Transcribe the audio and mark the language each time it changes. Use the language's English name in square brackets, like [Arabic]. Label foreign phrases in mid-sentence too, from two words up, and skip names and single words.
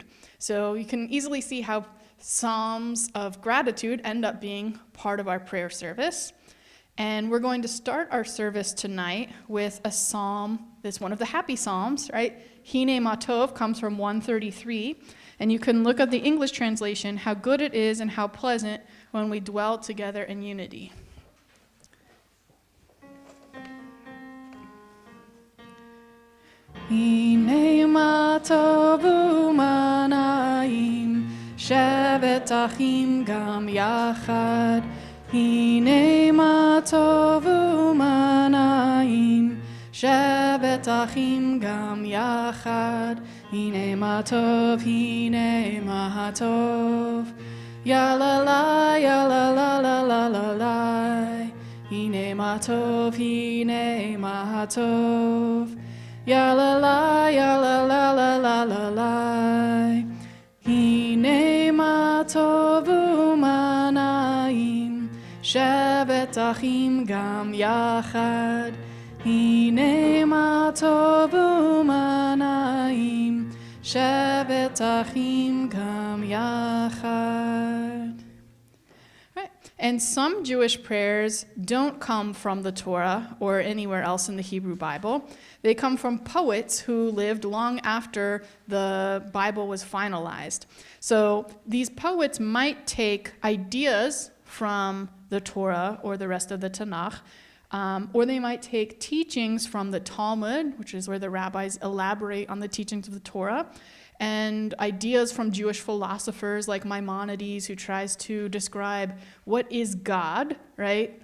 [English] So you can easily see how Psalms of gratitude end up being part of our prayer service. And we're going to start our service tonight with a psalm that's one of the happy psalms, right? Hine Matov comes from 133. And you can look at the English translation, how good it is and how pleasant when we dwell together in unity. [Hebrew] הנה מטוב ומנעים, שבת אחים גם יחד. הנה מטוב ומנעים, שבת אחים גם יחד. הנה מטוב, הנה מטוב, ya la la, ya la la la la la la. הנה מטוב, הנה מטוב, ya la la, ya la la la la la la. הנה מטוב ומנעים, שבת אחים גם יחד. הנה מטוב ומנעים, שבת אחים גם יחד. [English] Right. And some Jewish prayers don't come from the Torah or anywhere else in the Hebrew Bible. They come from poets who lived long after the Bible was finalized. So these poets might take ideas from the Torah or the rest of the Tanakh, or they might take teachings from the Talmud, which is where the rabbis elaborate on the teachings of the Torah, and ideas from Jewish philosophers like Maimonides, who tries to describe what is God, right?